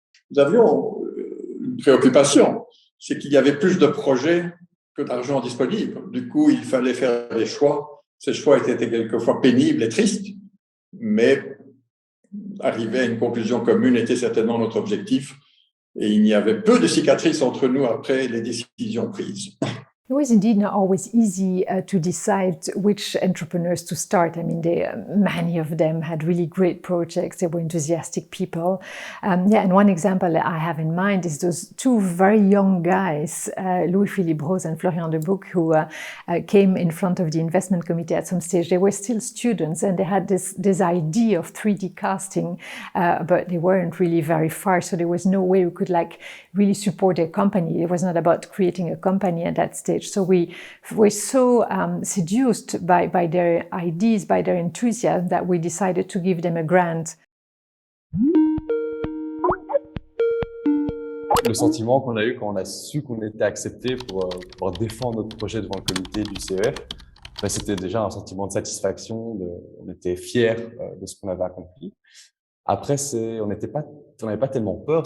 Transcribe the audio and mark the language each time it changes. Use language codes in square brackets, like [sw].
[fr] Nous avions une préoccupation, c'est qu'il y avait plus de projets que d'argent disponible. Du coup, il fallait faire des choix. Ces choix étaient quelquefois pénibles et tristes, mais arriver à une conclusion commune était certainement notre objectif. Et il y avait peu de cicatrices entre nous après les décisions prises. [en] It was indeed not always easy to decide which entrepreneurs to start. I mean, many of them had really great projects. They were enthusiastic people. And one example that I have in mind is those two very young guys, Louis-Philippe Rose and Florian de Bouc, who came in front of the investment committee at some stage. They were still students, and they had this idea of 3D casting, but they weren't really very far, so there was no way we could really support their company. It was not about creating a company at that stage. So we were so seduced by their ideas, by their enthusiasm, that we decided to give them a grant. [fr] Le sentiment qu'on a eu quand on a su qu'on était accepté pour pouvoir défendre notre projet devant le comité du CEF, c'était déjà un sentiment de satisfaction. On était fiers de ce qu'on avait accompli. Après, on n'avait pas tellement peur.